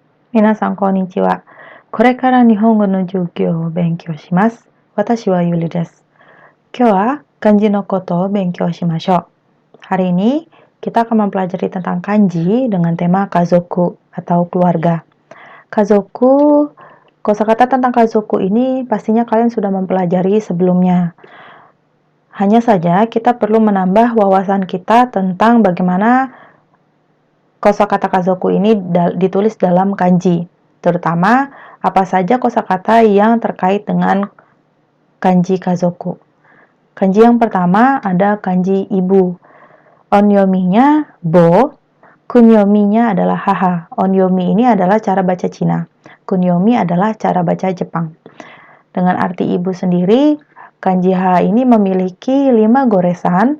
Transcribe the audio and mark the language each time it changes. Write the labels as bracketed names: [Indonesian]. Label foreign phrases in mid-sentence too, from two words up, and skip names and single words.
[Japanese] 皆さん、こんにちは。これから日本語の授業を勉強します。私はYuliです。今日は漢字のこと勉強しましょう. [Indonesian] Hari ini kita akan mempelajari tentang kanji dengan tema kazoku atau keluarga. Kazoku, kosakata tentang kazoku ini pastinya kalian sudah mempelajari sebelumnya. Hanya saja kita perlu menambah wawasan kita tentang bagaimana kosakata kazoku ini ditulis dalam kanji. Terutama apa saja kosakata yang terkait dengan kanji kazoku. Kanji yang pertama ada kanji ibu. Onyomi-nya bo, kunyomi-nya adalah haha. Onyomi ini adalah cara baca Cina. Kunyomi adalah cara baca Jepang. Dengan arti ibu sendiri, kanji haha ini memiliki 5 goresan.